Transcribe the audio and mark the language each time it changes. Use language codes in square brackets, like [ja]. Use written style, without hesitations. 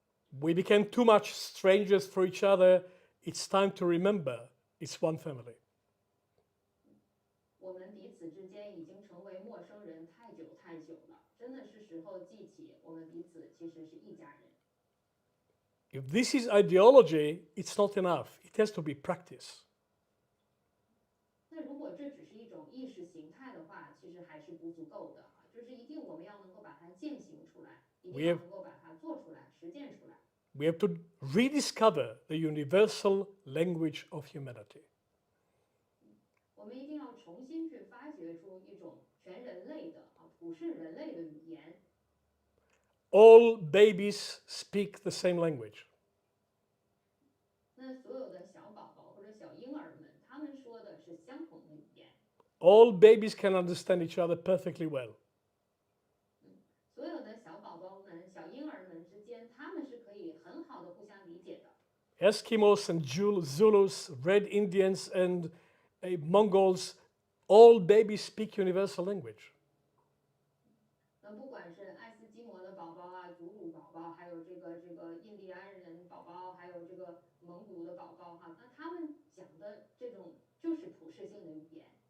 [en] We became too much strangers for each other. It's time to remember it's one family. [zh] 我们彼此之间已经成为陌生人太久太久了，真的是时候记起我们彼此其实是一家人。 [en] If this is ideology, it's not enough. It has to be practice. [zh] 那如果这只是一种意识形态的话，其实还是不足够的就是一定我们要能够把它践行出来，一定要能够把它做出来、实践出来。 [en] We have to rediscover the universal language of humanity. [zh] 我们一定要重新去发掘出一种全人类的普世人类的语言。 [en] All babies speak the same language. [zh] 那所有的小宝宝或者小婴儿们，他们说的是相同的语言。 [en] All babies can understand each other perfectly well. [zh] 所有的小宝宝们、小婴儿们之间，他们是可以很好的互相理解的。 [en] Eskimos and Zulus, Red Indians and Mongols, all babies speak universal language. [zh] 那不管是爱斯基摩的宝宝啊、祖鲁宝宝，还有这个印第安人宝宝，还有这个蒙古的宝宝哈，那他们讲的这种就是普世性的语言，